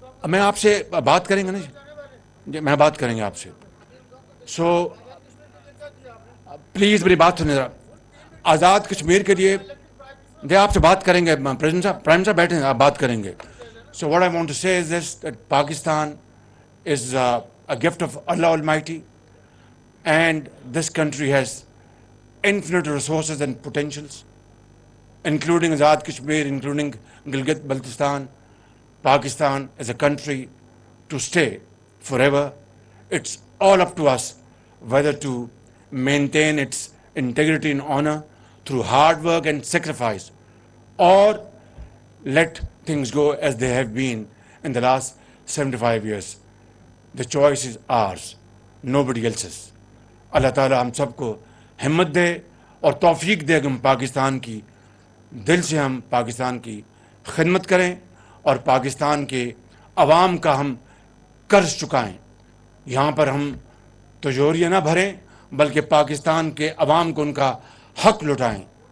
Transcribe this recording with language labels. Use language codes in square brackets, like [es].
[ur] میں آپ سے بات کریں گے نا جی، میں بات کریں گے آپ سے. سو پلیز میری بات سنیں ذرا. آزاد کشمیر کے لیے آپ سے بات کریں گے، پریزیڈنٹ صاحب، پرائم صاحب بیٹھیں گے، آپ بات کریں گے. [en] So what I want to say is this, that Pakistan is a gift of Allah Almighty, and this country has infinite resources and potentials, including Azad Kashmir, including Gilgit-Baltistan. Pakistan is a country to stay forever. It's all up to us whether to maintain its integrity and honor through hard work and sacrifice, or let things go as they have been in the last 75 years. The choice is ours, nobody else's. [ur] اللہ تعالیٰ ہم سب کو ہمت دے اور توفیق دے کہ ہم پاکستان کی دل سے ہم پاکستان کی خدمت کریں اور پاکستان کے عوام کا ہم قرض چکائیں. یہاں پر ہم تجوریاں نہ بھریں بلکہ پاکستان کے عوام کو ان کا حق لوٹائیں.